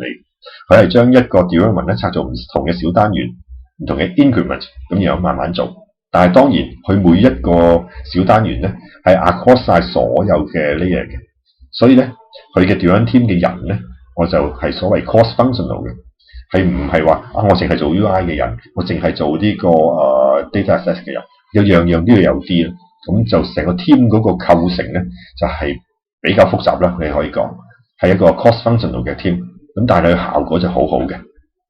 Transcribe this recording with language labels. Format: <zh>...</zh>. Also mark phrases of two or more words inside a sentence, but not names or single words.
<yue>佢係將一個 development 咧拆做唔同嘅小單元，唔同嘅 increment， 咁然後慢慢做。但係當然佢每一個小單元咧係 across 晒所有嘅 layer 嘅，所以咧佢嘅</yue> <en>development team</en> <yue>嘅人咧，我就係所謂</yue> <en>cross functional</en> <yue>嘅，係唔係話我淨係做 UI 嘅人，我淨係做呢個</yue> <en>data access</en> <yue>嘅人，有樣樣都要有啲啦。咁就成個 team 嗰個構成咧就係比較複雜啦，你可以講係一個</yue> <en>cross functional</en> <yue>嘅 team， 咁但係佢效果就好好嘅。</yue>